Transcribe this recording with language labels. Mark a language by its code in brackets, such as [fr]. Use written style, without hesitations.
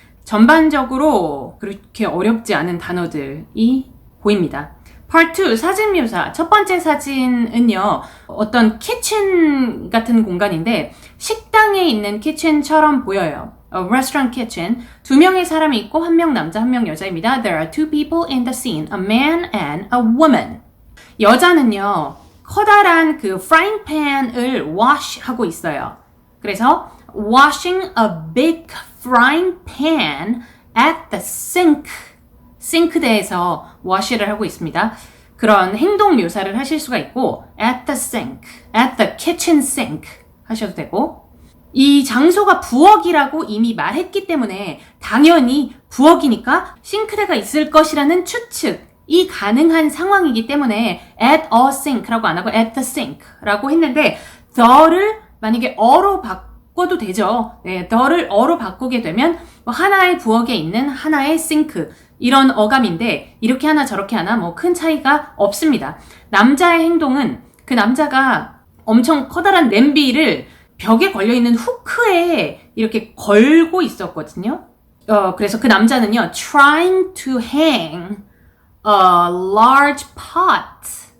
[ko] 전반적으로 그렇게 어렵지 않은 단어들이 보입니다. Part 2, 사진 묘사. 첫 번째 사진은요, 어떤 키친 같은 공간인데 식당에 있는 키친처럼 보여요. [en] A restaurant kitchen. [ko] 2명의 사람이 있고 1명 남자, 1명 여자입니다. [en] There are two people in the scene, a man and a woman. [ko] 여자는요, 커다란 그 frying pan을 wash 하고 있어요. 그래서 [en] washing a big frying pan at the sink. [ko] 싱크대에서 wash를 하고 있습니다. 그런 행동 묘사를 하실 수가 있고 [en] at the sink, at the kitchen sink [ko] 하셔도 되고 이 장소가 부엌이라고 이미 말했기 때문에 당연히 부엌이니까 싱크대가 있을 것이라는 추측이 가능한 상황이기 때문에 [en] at a sink [ko] 라고 안 하고 [en] at the sink [ko] 라고 했는데 the를 만약에 어로 바꿔도 되죠. 네, the를 어로 바꾸게 되면 하나의 부엌에 있는 하나의 싱크 이런 어감인데 이렇게 하나 저렇게 하나 뭐 큰 차이가 없습니다. 남자의 행동은 그 남자가 엄청 커다란 냄비를 벽에 걸려있는 후크에 이렇게 걸고 있었거든요. 그래서 그 남자는요, [en] trying to hang a large pot.